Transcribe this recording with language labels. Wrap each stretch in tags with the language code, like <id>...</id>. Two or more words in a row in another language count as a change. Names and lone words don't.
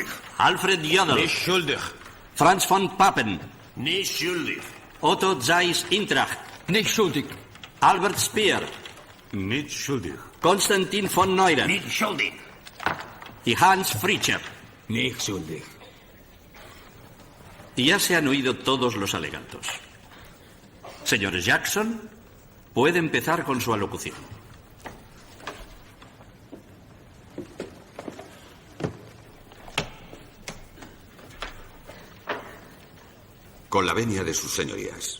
<de>Alfred Jodl. Nicht schuldig. Franz von Papen. Nicht schuldig. Otto Zeiss Intracht. Nicht schuldig. Albert Speer. Nicht schuldig. Konstantin von Neuren. Nicht schuldig.</de> <es>Y Hans Fritscher.</es> <de>Nicht schuldig.</de> <es>Ya se han oído todos los alegatos. Señor Jackson, puede empezar con su alocución. Con la venia de sus señorías.</es>